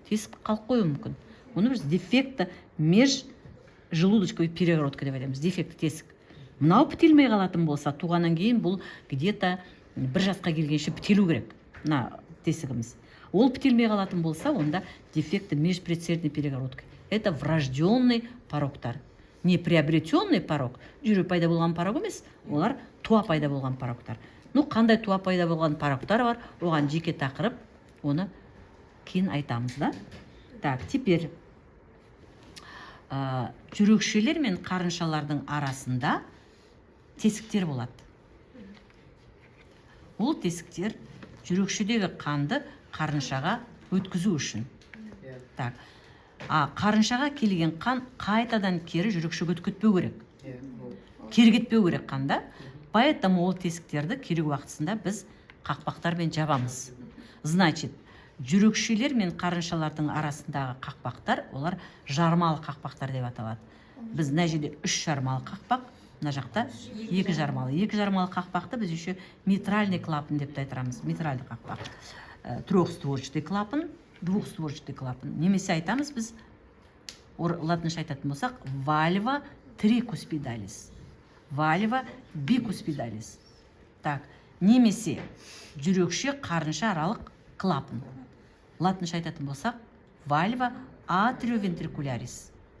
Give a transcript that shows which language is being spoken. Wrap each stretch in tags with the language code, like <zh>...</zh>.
<kk>Тесік қалып қоюы мүмкін. Оны біз дефекті межжелудочковый перегородка деп айтамыз. Дефекті тесік. Мынау бітелмей қалатын болса, туғаннан кейін бұл где-то 1 жасқа келгенше бітелу керек. Мына тесігіміз. Ол бітелмей қалатын болса, онда дефекті межпредсердный перегородка.</kk> <ru>Это врожденный порогтар.</ru> <kk>Не приобретенный порог, жүре пайда болған порог емес, олар туа пайда болған порогтар. Қандай туа пайда болған порогтар бар, оған жеке тақырып, оны кейін айтамыз да. Так, теперь жүрекшелер мен қарыншалардың арасында тесіктер болады. Ол тесіктер жүрекшедегі қанды қарыншаға өткізу үшін. Так, қарыншаға келген қан қайтадан кері жүрекшеге өтпеу керек. Кері кетпеу керек қанда. Поэтому ол тесіктерді керек уақытысында біз қақпақтармен жабамыз. Значит, жүрекшелер мен қарыншалардың арасындағы қақпақтар, олар жармалы қақпақтар деп аталады. Біз мына жерде 3 жармалы қақпақ, мына жақта 2 жармалы. 2 жармалы қақпақты біз еще митральный клапан деп айтамыз. Митральный қақпақ.</kk> <ru>Трехстворчатый клапан, двухстворчатый клапан.</ru> <kk>Немесе айтамыз біз, латынша айтатын болсақ, вальва трикуспидалис. Вальва бикуспидалис. Так, немесе жүрекше қарынша аралық клапан. Латынша айтатын болсақ, вальва атриовентрикулярис.</kk>